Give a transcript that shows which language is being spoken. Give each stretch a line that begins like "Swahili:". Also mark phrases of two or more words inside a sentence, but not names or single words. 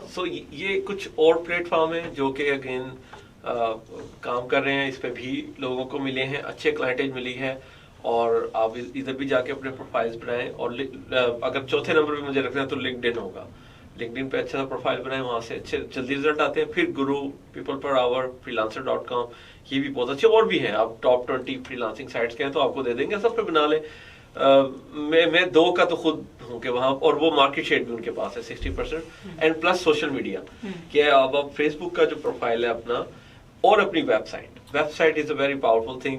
Hindi: सो ये कुछ और प्लेटफॉर्म है जो कि अगेन काम कर रहे हैं, इस पे भी लोगों को मिले हैं, अच्छे क्लाइंटेज मिली है, और आप इधर भी जाके अपने प्रोफाइल्स बनाएं। और अगर चौथे नंबर पे मुझे रखना है तो लिंक्डइन होगा, लिंक्डइन पे अच्छा सा प्रोफाइल बनाएं, वहां से अच्छे जल्दी रिजल्ट आते हैं। फिर गुरु, peopleperhour, freelancer.com, ये भी बहुत अच्छे और भी हैं। आप
English: top 20 freelancing sites
Hindi: के हैं तो आपको दे देंगे, सब पे बना लें। मैं 2 का तो खुद हूँ कि वहां, और वो
English: market share
Hindi: भी उनके पास है 60%,
English: and plus social media
Hindi: कि अब आप फेसबुक का जो प्रोफाइल है अपना, और अपनी
English: website is a very powerful thing.